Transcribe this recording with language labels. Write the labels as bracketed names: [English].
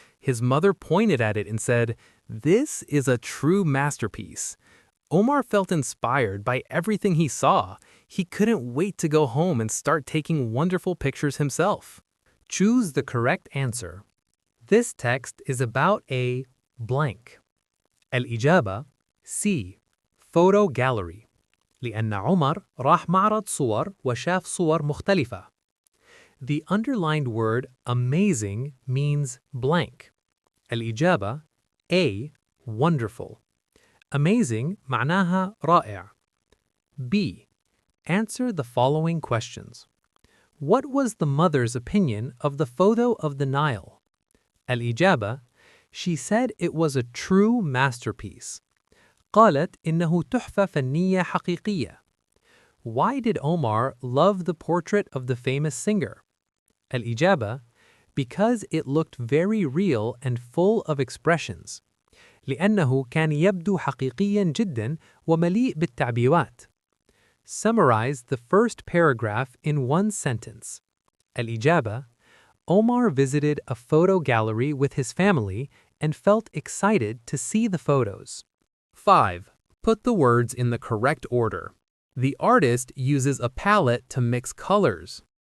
[English] His mother pointed at it and said, "This is a true masterpiece." Omar felt inspired by everything he saw. He couldn't wait to go home and start taking wonderful pictures himself. Choose the correct answer. This text is about a blank. الإجابة C. Photo gallery. [Arabic] لأن عمر راح معرض صور وشاف صور مختلفة. [English] The underlined word amazing means blank. الإجابة A. Wonderful. [Arabic] Amazing معناها رائع. [English] B. Answer the following questions. What was the mother's opinion of the photo of the Nile? الإجابة She said it was a true masterpiece. [Arabic] قالت إنه تحفة فنية حقيقية. [English] Why did Omar love the portrait of the famous singer? الإجابة Because it looked very real and full of expressions. [Arabic] لأنه كان يبدو حقيقيا جدا ومليء بالتعبيرات. [English] Summarize the first paragraph in one sentence. الإجابة Omar visited a photo gallery with his family and felt excited to see the photos. 5. Put the words in the correct order. The artist uses a palette to mix colors.